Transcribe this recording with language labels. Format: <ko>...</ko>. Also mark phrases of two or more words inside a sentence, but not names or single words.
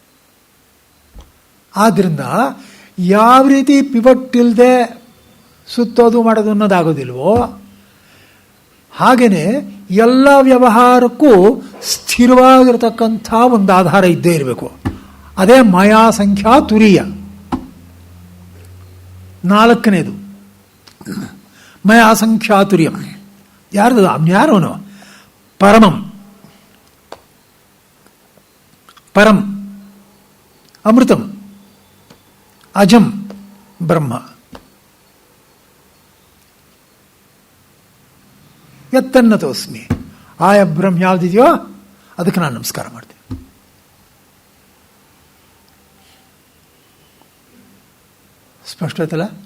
<kn>ಆದ್ದರಿಂದ ಯಾವ ರೀತಿ ಪಿವಟ್ ಇಲ್ಲದೆ ಸುತ್ತೋದು ಮಾಡೋದು ಅನ್ನೋದಾಗೋದಿಲ್ವೋ, ಹಾಗೆಯೇ ಎಲ್ಲ ವ್ಯವಹಾರಕ್ಕೂ ಸ್ಥಿರವಾಗಿರತಕ್ಕಂಥ ಒಂದು ಆಧಾರ ಇದ್ದೇ ಇರಬೇಕು. ಅದೇ</kn> <sa>ಮಾಯಾ ಸಂಖ್ಯಾ ತುರಿಯ.</sa> <kn>ನಾಲ್ಕನೇದು</kn> <sa>ಮಾಯಾ ಸಂಖ್ಯಾ ತುರಿಯಂ.</sa> <kn>ಯಾರ್ದು? ಯಾರೋನು?</kn> <sa>ಪರಮಂ, ಪರಂ, ಅಮೃತಂ, ಅಜಂ ಬ್ರಹ್ಮ. ಯತ್ತನ್ನತೋಸ್ಮಿ.</sa> <kn>ಆಯ ಬ್ರಹ್ಮ ಯಾವುದಿದೆಯೋ ಅದಕ್ಕೆ ನಾನು ನಮಸ್ಕಾರ ಮಾಡ್ತೀನಿ. ಸ್ಪಷ್ಟ ಆಯ್ತಲ್ಲ?</kn>